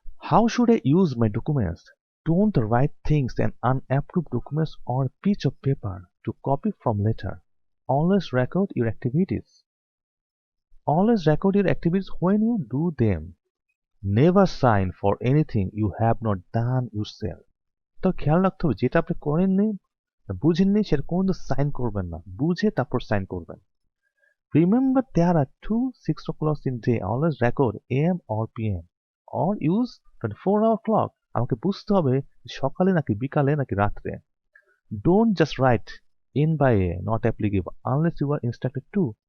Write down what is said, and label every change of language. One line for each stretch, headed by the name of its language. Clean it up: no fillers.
English: How should I use my documents? Don't write things in unapproved documents or a piece of paper to copy from later. Always record your activities. Always record your activities when you do them. Never sign for anything you have not done yourself.
Bangla: তো খেয়াল রাখতে হবে যেটা আপনি করেননি, বুঝেননি, সেটা কোনোদিন সাইন করবেন না, বুঝে তারপর সাইন করবেন।
English: Remember there are 2 6 o'clocks in day. Always record AM or PM or use 24-hour clock.
Bangla: আমাকে বুঝতে হবে সকালে নাকি বিকালে নাকি রাত্রে।
English: Don't just write in by a, not applicable unless you are instructed to.